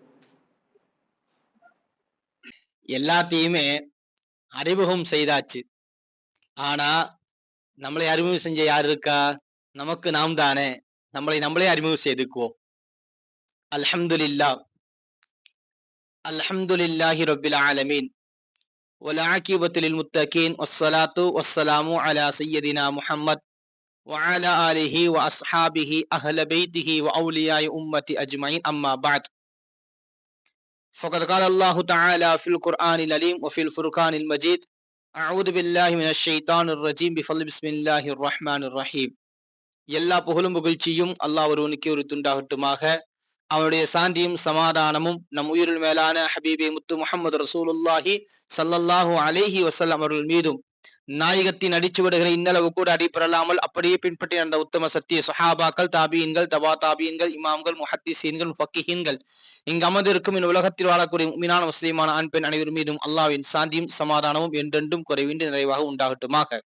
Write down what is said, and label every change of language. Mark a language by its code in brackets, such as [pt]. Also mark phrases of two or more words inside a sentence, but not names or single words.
[ta] எல்லாத்தையுமே அறிமுகம் செய்தாச்சு. ஆனா நம்மளை அறிமுகம் செஞ்ச யார் இருக்கா? நமக்கு நாம் தானே நம்மளே அறிமுகம் செய்துக்குவோம். [ar] الحمد لله رب العالمين والعاقبة للمتقين والصلاة والسلام على سيدنا محمد وعلى آله وأصحابه أهل بيته وأولياء أمة أجمعين أما بعد فقد قال الله تعالى في القرآن العليم وفي الفرقان المجيد أعوذ بالله من الشيطان الرجيم بفضل بسم الله الرحمن الرحيم. [ta] எல்லா புகழும் புகழ்ச்சியும் அல்லாஹ் ஒருவனுக்கே உரித்துண்டாகட்டுமாக. அவனுடைய சாந்தியும் சமாதானமும் நம் உயிரில் மேலான ஹபீபே முத்து முஹம்மது [ar] رسول الله صلى الله عليه وسلم [ta] அவர்கள் மீதும் நாயகத்தின் அடிச்சுவடுகளை இன்னளவு கூட அடிப்பெறலாமல் அப்படியே பின்பற்றி அந்த உத்தம சத்திய சஹாபாக்கள், தாபியன்கள், தபா தாபியன்கள், இமாம்கள், முஹத்திஸீன்கள், முஃபக்கிஹீன்கள், இங்கு அமர்ந்திருக்கும் இந்த உலகத்தில் வாழக்கூடிய முஃமினான முஸ்லிமான ஆண் பெண் அனைவர் மீதும் அல்லாஹ்வின் சாந்தியும் சமாதானமும் என்றென்றும் குறைவின்றி நிறைவாக உண்டாகட்டுமாக.